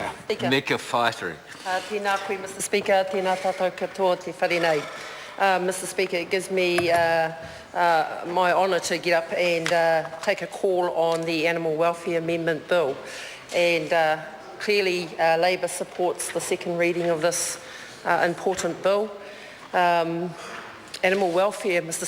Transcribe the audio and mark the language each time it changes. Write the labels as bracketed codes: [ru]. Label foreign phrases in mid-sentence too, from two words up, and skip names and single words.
[en] Speaker. Meka Whaitari. [mi] Tēnā koe, [en] Mr. Speaker. [mi] Tēnā tātou katoa te wharenei. [en] Mr. Speaker, it gives me my honour to get up and take a call on the Animal Welfare Amendment Bill. And clearly Labour supports the second reading of this important bill. Animal welfare, Mr.